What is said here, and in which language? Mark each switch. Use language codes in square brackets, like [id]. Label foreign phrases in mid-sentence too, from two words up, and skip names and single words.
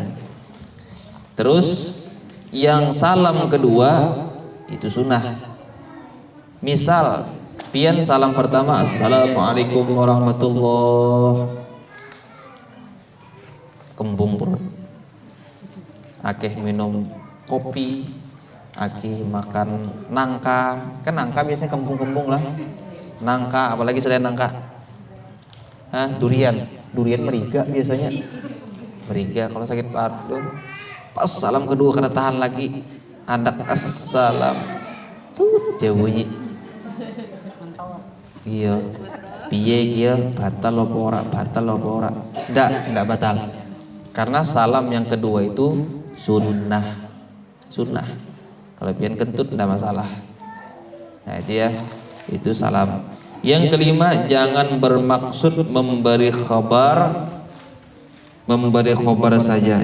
[id] Terus yang salam kedua itu sunnah. [bjn] Misal pian salam pertama [ar] السلام عليكم ورحمة الله. [id] Kembung perut. [jv] Akeh minum kopi, akeh makan nangka. [id] Kan nangka biasanya kembung-kembung lah. Nangka, apalagi selain nangka. [bjn] Durian meriga biasanya. Meriga kalau sakit paru. Pas salam kedua kena tahan lagi. [id] Anak assalam. Jauh bunyi. [jv] Iya. Piye iya batal apa ora? [id] Enggak batal. Karena salam yang kedua itu sunnah. [bjn] Kalau pian kentut tidak masalah. [id] Nah itu ya, itu salam. Yang kelima, jangan bermaksud memberi khabar saja.